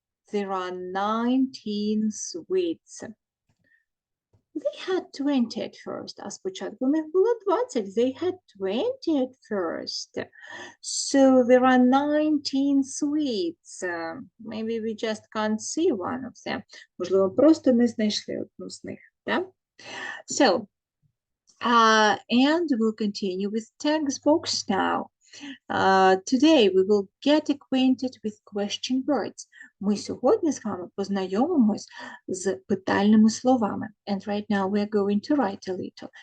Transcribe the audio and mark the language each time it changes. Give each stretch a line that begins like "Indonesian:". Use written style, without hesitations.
English: There are 19 sweets. They had 20 at first.
Ukrainian: А спочатку у них було 20.
English: They had 20 at first. So there are 19 sweets. Maybe we just can't see one of them.
Ukrainian: Можливо, просто не знайшли одну з них. Да?
English: So, and we'll continue with text box now. Today we will get acquainted with question words.
Ukrainian: Ми сьогодні з вами познайомимось з питальними словами.
English: And right now we are going to write a little.